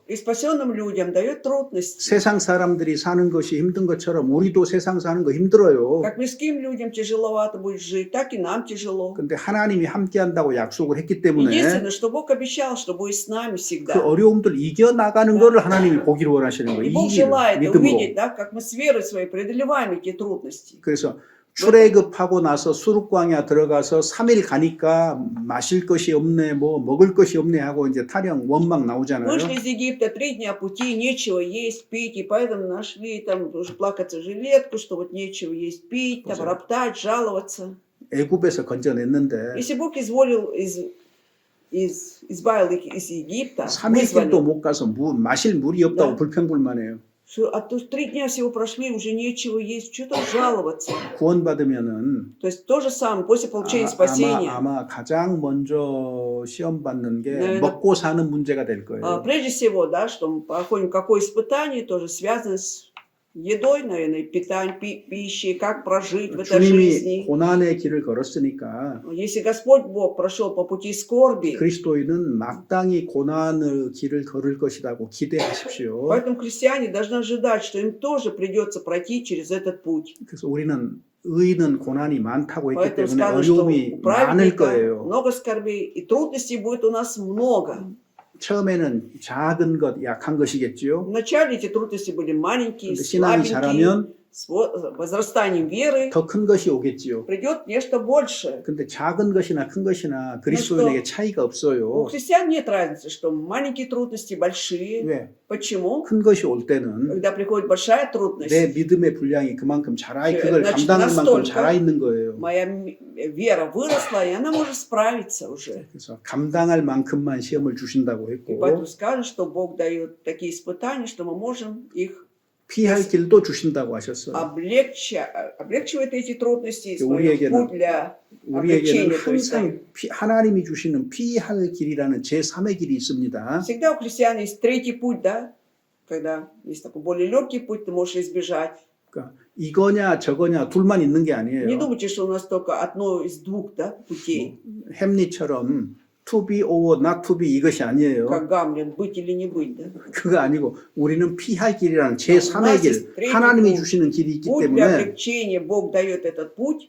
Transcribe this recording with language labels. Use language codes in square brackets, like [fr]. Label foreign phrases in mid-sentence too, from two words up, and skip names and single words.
[ru] и спасенным людям дает трудности. [ko] 세상 사람들이 사는 것이 힘든 것처럼 우리도 세상 사는 거 힘들어요. [ru] Как мирским людям тяжеловато будет жить, так и нам тяжело. [ko] 근데 하나님이 함께한다고 약속을 했기 때문에 [ru] Единственное, что Бог обещал, что будет с нами [ko] 그 [ru] всегда. [ko] 어려움들 이겨나가는 거를 하나님이 보기를 원하시는 거예요. [ru] И Бог [ko] 이기를, [ru] желает [ko] 믿음으로. [ru] увидеть, да, как мы с верой своей преодолеваем эти трудности. [ko] 그래서 출애굽하고 나서 수륙광야 들어가서 3일 가니까 마실 것이 없네, 뭐 먹을 것이 없네 하고 이제 타령 원망 나오잖아요. [ru] Вышли из Египта 3 дня пути, нечего есть, пить, и поэтому нашли там уже плакаться жилетку, что вот нечего есть, пить, там [ko] 맞아요. [ru] роптать, жаловаться. [ko] 애굽에서 건져냈는데 [ru] Если Бог избавил их из Египта, [ko] 3일길도 [ru] вызволил, [ko] 못 가서 마실 물이 없다고 [ru] Да. [ko] 불평불만해요. [ru] а то 3 дня всего прошли, уже нечего есть, что там жаловаться. [ko] 구원받으면은 [ru] То есть то же самое, после получения спасения. [ko] 아마 가장 먼저 시험 받는 게 네, 먹고 사는 문제가 될 거예요. [ru] Прежде всего, да, что мы проходим какое испытание, тоже связано с едой, наверное, питанием, пищей, как прожить в этой [ko] 주님이 [ru] жизни. [ko] 고난의 길을 걸었으니까 [ru] Если Господь Бог прошел по пути скорби, [ko] 그리스도인은 마땅히 고난의 길을 걸을 것이라고 기대하십시오. [ru] поэтому христиане должны ожидать, что им тоже придется пройти через этот путь. [ko] 그래서 우리는 의인은 고난이 많다고 했기 [ru] Поэтому [ko] 때문에 [ru] сказано, что [ko] 어려움이 [ru] у [ko] 많을 [ru] праведника [ko] 거예요. [ru] много скорбей, и трудностей будет у нас много. [ko] 처음에는 작은 것, 약한 것이겠지요. [ru] Вначале эти трудности были маленькие, [ko] 근데 신앙이 [ru] слабенькие. [ko] 자라면 [ru] с возрастанием веры [ko] 더 큰 것이 오겠지요. [ru] придет нечто большее. [ko] 근데 작은 것이나 큰 것이나 그리스도인에게 차이가 [ru] У [ko] 없어요. [ru] христиан нет разницы, что маленькие трудности, большие. [ko] 왜? [ru] Почему? [ko] 큰 것이 올 때는 [ru] Когда приходит большая трудность, [ko] 내 믿음의 분량이 그만큼 자라 그걸 [ru] значит, [ko] 감당할 만큼 [ru] настолько [ko] 자라 있는 거예요. [ru] моя вера выросла, и она может справиться уже. [ko] 그래서 감당할 만큼만 시험을 주신다고 [ru] И [ko] 했고 [ru] поэтому скажем, что Бог дает такие испытания, что мы можем их [ko] 피할 길도 주신다고 하셨어요. [ru] облегчивает эти трудности, и [ko] 우리에게는- свой путь для 우리에게는 [ru] облегчения. То есть, [ko] 항상 하나님이 주시는 피할 길이라는 제3의 길이 있습니다. [ru] всегда у христиан есть третий путь, да? Когда есть такой более легкий путь, ты можешь избежать. [ko] 그러니까 이거냐 저거냐 둘만 있는 게 [ru] Не [ko] 아니에요. [ru] думайте, что у нас только одно из двух, да, путей. [ko] 햄릿처럼 [en] to be or not to be [ko] 이것이 아니에요. [ru] Как Гамлет, быть или не быть, да? [ko] 그거 아니고 우리는 피할 길이라는 제3의 길, 하나님이 주시는 길이 있기 [ru] Путь для [ko] 때문에 [ru] облегчения, Бог дает этот путь,